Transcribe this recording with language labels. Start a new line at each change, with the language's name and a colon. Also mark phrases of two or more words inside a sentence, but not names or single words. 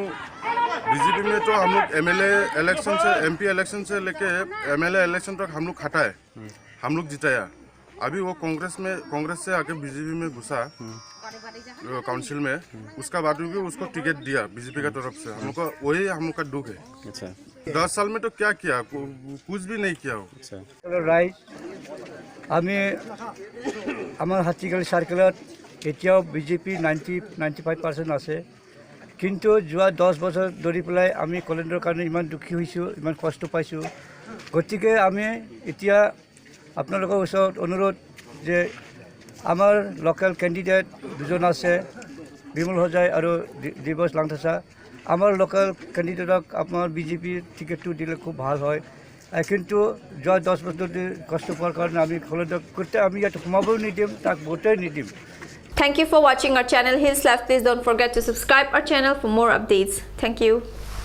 Hindi: बीजेपी में तो हम लोग
English: MLA election
Hindi: से,
English: MP election
Hindi: से लेके
English: MLA election
Hindi: तक हम लोग खटा है, हम लोग जिताया। अभी वो कांग्रेस से आके बीजेपी में घुसा काउंसिल में, उसका बाद भी उसको टिकट दिया बीजेपी का तरफ से। हम लोग का वही हम लोग का दुख है। अच्छा, 10 साल में तो क्या किया? कुछ भी नहीं किया। राइट,
Assamese: আমি আমার হাতীগালী সার্কেলত এতিয়াও বিজেপি 95% আছে, কিন্তু যোৱা 10 বছৰ ধৰি পেলাই আমি কলেন্দ্ৰৰ কাৰণে ইমান দুখী হৈছোঁ, ইমান কষ্ট পাইছোঁ। গতিকে আমি এতিয়া আপোনালোকৰ ওচৰত অনুৰোধ যে আমাৰ
English: local candidate
Assamese: 2জন আছে, বিমল হজাই আৰু দিবস লাংথাসা। আমাৰ
English: local candidateক
Assamese: আমাৰ বিজেপি টিকেটটো দিলে খুব ভাল হয়। কিন্তু যোৱা 10 বছৰ ধৰি কষ্ট পোৱাৰ কাৰণে আমি কলেন্দ্ৰক গোটেই আমি ইয়াত সোমাবও নিদিম, তাক ভোটেই নিদিম।
English: Thank you for watching our channel Hills Life. Please don't forget to subscribe our channel for more updates. Thank you.